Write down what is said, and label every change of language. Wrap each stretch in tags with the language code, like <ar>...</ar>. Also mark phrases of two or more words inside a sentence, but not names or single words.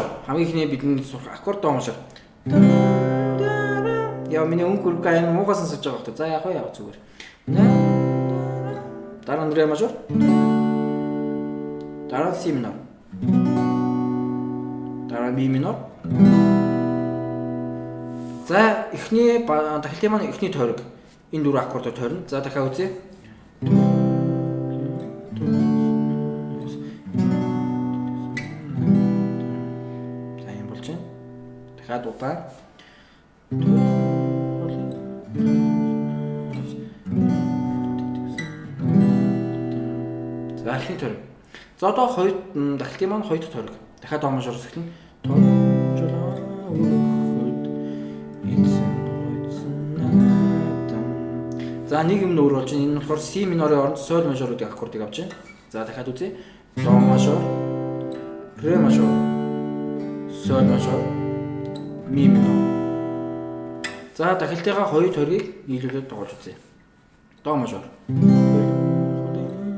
<mn>Хамгийн ихний бидний сурах аккорд до мажор. Яа миний өнгөр гайн муугаас сонсож байгаа хөөх. За яг яа зүгээр. Дараа нь ре мажор. Дараа си минор. Дараа ми минор. За эхний дахилтын маань эхний тойрог. Энэ дөрвөн аккордоор тойрно. За дахиад үзье. Дахиад удаа. За эхний тойрог. За одоо хоёр дахилтын маань хоёр дахь тойрог. Дахиад до мажороос эхэлнэ. За нэг юм нөр болж энэ нь болохоор си минорын оронд соль мажоруудын аккордыг авч байна. За дахиад үзье. До мажор, ре мажор, соль мажор, ми минор. За дахилтынхаа хоёр тойргийг нийлүүлээд тоглож үзье. До мажор.</mn>